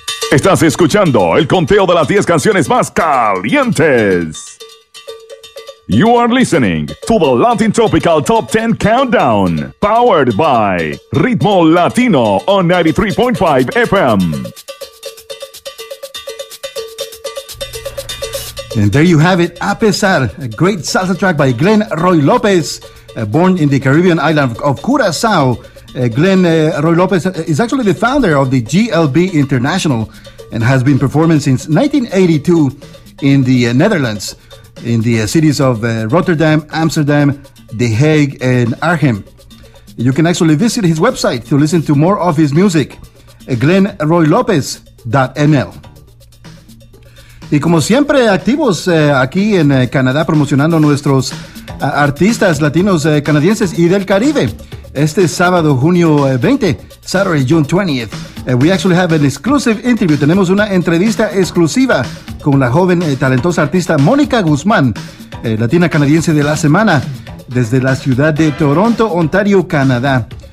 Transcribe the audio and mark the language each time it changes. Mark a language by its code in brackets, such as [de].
[es] Estás escuchando el conteo de las 10 canciones más calientes. [en] You are listening to the Latin Tropical Top 10 Countdown, powered by Ritmo Latino on 93.5 FM. And there you have it, A Pesar, a great salsa track by Glenn Roy López, born in the Caribbean island of Curaçao. Glenn Roy López is actually the founder of the GLB International, and has been performing since 1982 in the Netherlands, in the cities of Rotterdam, Amsterdam, The Hague, and Arnhem. You can actually visit his website to listen to more of his music. glenroylopez.nl. [es] Y como siempre, activos aquí en Canadá, promocionando nuestros artistas latinos canadienses y del Caribe. Este sábado, junio 20, [en] Saturday, June 20th, we actually have an exclusive interview. [es] Tenemos una entrevista exclusiva con la joven talentosa artista Mónica Guzmán, latina canadiense de la semana, desde la ciudad de Toronto, Ontario, Canadá.